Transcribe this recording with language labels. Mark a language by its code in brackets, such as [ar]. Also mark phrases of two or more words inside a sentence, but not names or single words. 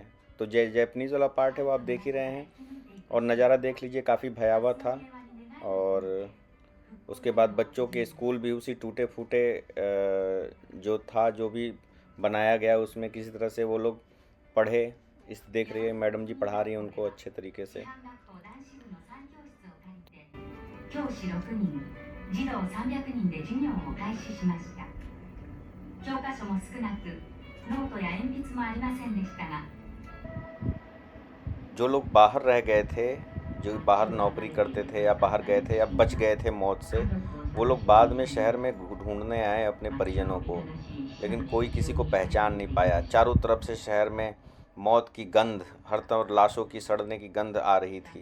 [hi] तो जैपनीज़ वाला पार्ट है वो आप देख ही रहे हैं। और नज़ारा देख लीजिए, काफ़ी भयावह था। और उसके बाद बच्चों के स्कूल भी उसी टूटे फूटे जो था, जो भी बनाया गया उसमें किसी तरह से वो लोग पढ़े। इस देख रही है मैडम जी पढ़ा रही हैं उनको अच्छे तरीके से। [ja] 教師6人、児童300人で授業を開始しました。教科書も少なく、ノートや鉛筆もありませんでしたが、 [hi] जो लोग बाहर रह गए थे, जो बाहर नौकरी करते थे या बाहर गए थे या बच गए थे मौत से, वो लोग बाद में शहर में ढूंढने आए अपने परिजनों को, लेकिन कोई किसी को पहचान नहीं पाया। चारों तरफ से शहर में मौत की गंध, हर तरफ लाशों की सड़ने की गंध आ रही थी।